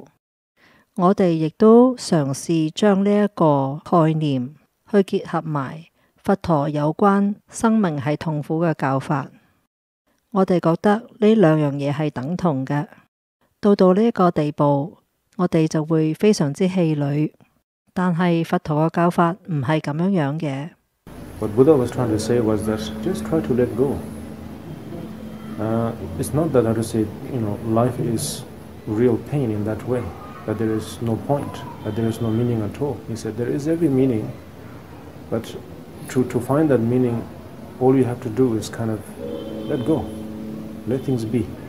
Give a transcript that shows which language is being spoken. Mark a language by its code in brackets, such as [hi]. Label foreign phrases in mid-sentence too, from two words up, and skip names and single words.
[yue] 我哋亦都嘗試將呢一個概念去結合埋佛陀有關生命係痛苦嘅教法。我哋覺得呢兩樣嘢係等同嘅。到呢一個地步，我哋就會非常之氣餒。但係佛陀嘅教法唔係咁樣樣嘅。 [en] What Buddha was trying to say was that just try to let go. It's not that how to say, life is real pain in that way, that there is no point, that there is no meaning at all. He said there is every meaning, but to find that meaning, all you have to do is kind of let go, let things be.